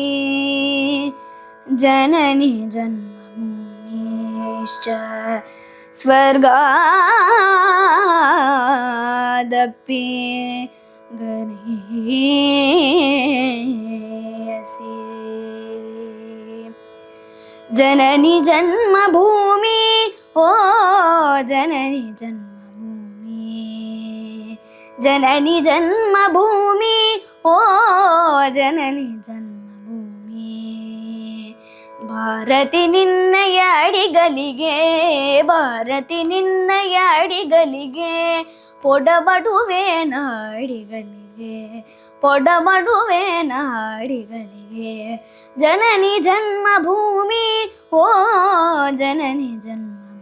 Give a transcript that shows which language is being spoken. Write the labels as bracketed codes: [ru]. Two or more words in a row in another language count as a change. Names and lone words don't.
[sa] जननी जन्मभूमिश्च स्वर्गादपि गरीयसी जननी जन्मभूमि ओ जननी जन्मभूमि ஓ ஜனனி ஜன்மபூமி [kn] ಜನನಿ ಜನ್ಮಭೂಮಿ ಓ ಜನನಿ ಜನ್ಮಭೂಮಿ ಭಾರತಿ ನಿನ್ನಯ ಅಡಿಗಲಿಗೆ ಭಾರತಿ ನಿನ್ನಯ ಅಡಿಗಲಿಗೆ ಪೊಡಮಡುವೆ ನಾಡಿಗಲಿಗೆ ಪೊಡಮಡುವೆ ನಾಡಿಗಲಿಗೆ ಜನನಿ ಜನ್ಮಭೂಮಿ ಓ ಜನನಿ ಜನ್ಮಭೂಮಿ